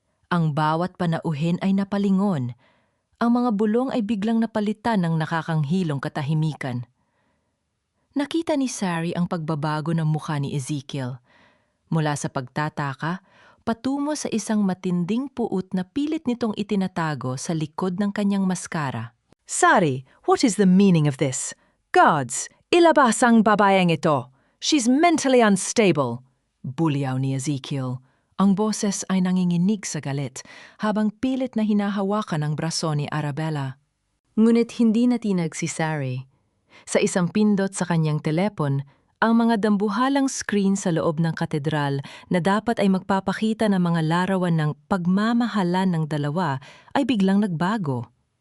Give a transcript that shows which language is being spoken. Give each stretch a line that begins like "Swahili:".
Filipino: Ang bawat panauhin ay napalingon. Ang mga bulong ay biglang napalitan ng nakakanghilong katahimikan. Nakita ni Sari ang pagbabago ng mukha ni Ezekiel. Mula sa pagtataka, patungo sa isang matinding puot na pilit nitong itinatago sa likod ng kanyang maskara.
English: Sari, what is the meaning of this?
Filipino: Guards, ilabas ang babaeng ito!
English: She's mentally unstable!
Filipino: Bulyaw ni Ezekiel. Ang boses ay nanginginig sa galit habang pilit na hinahawakan ang braso ni Arabella. Ngunit hindi natinag si Sari. Sa isang pindot sa kanyang telepon, ang mga dambuhalang screen sa loob ng katedral na dapat ay magpapakita ng mga larawan ng pagmamahalan ng dalawa ay biglang nagbago.